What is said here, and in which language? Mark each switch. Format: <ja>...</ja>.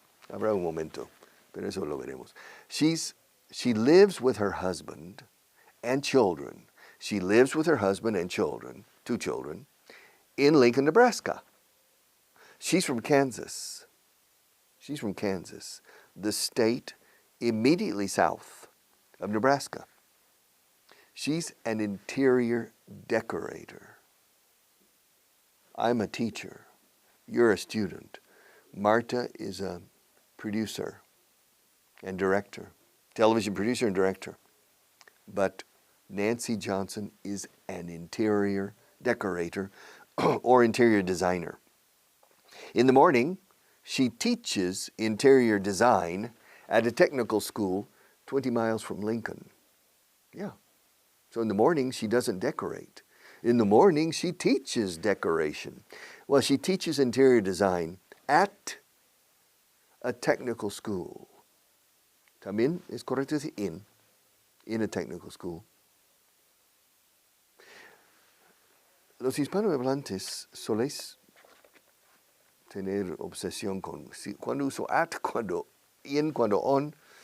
<es>Habrá un momento, pero eso lo veremos.</es> <en>She lives with her husband and children. She lives with her husband and children, 2 children, in Lincoln, Nebraska. She's from Kansas. She's from Kansas, the state immediately south of Nebraska. She's an interior decorator. I'm a teacher. You're a student. Marta is a producer and director, television producer and director. But Nancy Johnson is an interior decorator or interior designer. In the morning, she teaches interior design at a technical school 20 miles from Lincoln. Yeah. So in the morning, she doesn't decorate. In the morning, she teaches decoration. Well, she teaches interior design at a technical school.</en> <es>También es correcto decir</es> <en>in a technical school.</en> <es>Los hispanohablantes soléis tener obsesión con cuando uso at, cuando in, cuando on.</es>